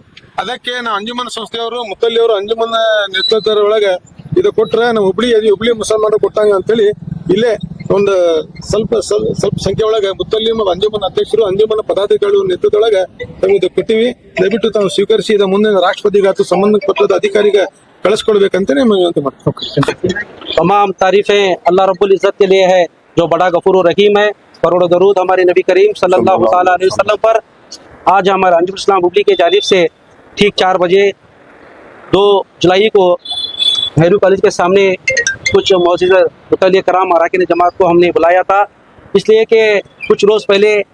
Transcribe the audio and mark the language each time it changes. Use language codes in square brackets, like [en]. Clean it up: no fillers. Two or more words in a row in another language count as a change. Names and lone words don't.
[kn] ಅದಕ್ಕೆ ನಾವು ಅಂಜುಮನ್ ಸಂಸ್ಥೆಯವರು ಮುತ್ತಲ್ಲಿಯವರು ಅಂಜುಮನ್ ನೇತೃತ್ವದ ಒಳಗೆ ಇದು ಕೊಟ್ರೆ ನಾವು ಹುಬ್ಳಿ ಮುಸಲ್ಮಾನರು ಕೊಟ್ಟಂಗ ಅಂತೇಳಿ ಇಲ್ಲೇ ಒಂದು ಸ್ವಲ್ಪ ಸಂಖ್ಯೆ ಒಳಗೆ ಮುತ್ತಲ್ಲಿ ಮತ್ತು ಅಂಜುಮನ್ ಅಧ್ಯಕ್ಷರು ಅಂಜುಮನ್ ಪದಾಧಿಕಾರಿಗಳ ನೇತೃತ್ವದೊಳಗೆ ತಮಗೆ ಕೊಟ್ಟಿವಿ. ದಯವಿಟ್ಟು ತಾವು ಸ್ವೀಕರಿಸಿ ಇದ ಮುಂದೆ ರಾಷ್ಟ್ರಪತಿಗಾತು ಸಂಬಂಧಪಟ್ಟ ಅಧಿಕಾರಿಗೆ ಕಳಿಸ್ಕೊಡ್ಬೇಕಂತಾನೆ ವಿನಂತಿ ಮಾಡ್ತೀವಿ. [hi] तमाम तारीफें अल्लाह [ar] رب العزة [hi] के लिए है जो बड़ा गफूर और रहीम है। करोड़ों दरूद हमारे नबी करीम [ar] صلى الله تعالى عليه وسلم [hi] पर। आज हमारे अंजुमन इस्लाम हुबली के जानिब से ठीक 4 बजे 2 जुलाई को नेहरू कॉलेज के सामने कुछ मौजूद मुतल्लिक़ कराम अरकान जमात को हमने बुलाया था, इसलिए कि कुछ रोज़ पहले